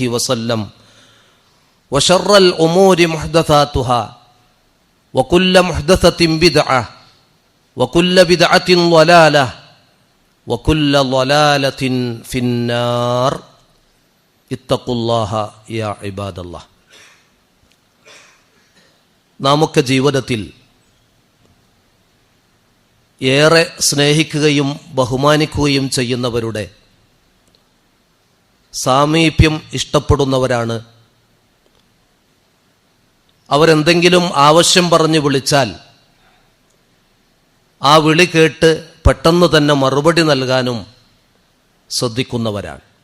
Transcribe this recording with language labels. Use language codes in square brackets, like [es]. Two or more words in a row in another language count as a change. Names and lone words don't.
[ar] وسلم وشر الأمور محدثاتها وكل محدثة بدعة وكل بدعة ضلالة وكل ضلالة في النار اتقوا الله يا عباد الله [ml] നാമൊക്കെ ജീവിതത്തിൽ ഏറെ സ്നേഹിക്കുകയും ബഹുമാനിക്കുകയും ചെയ്യുന്നവരുടെ സാമീപ്യം ഇഷ്ടപ്പെടുന്നവരാണ്. അവരെന്തെങ്കിലും ആവശ്യം പറഞ്ഞ് വിളിച്ചാൽ ആ വിളി കേട്ട് പെട്ടെന്ന് തന്നെ മറുപടി നൽകാനും ശ്രദ്ധിക്കുന്നവരാണ്.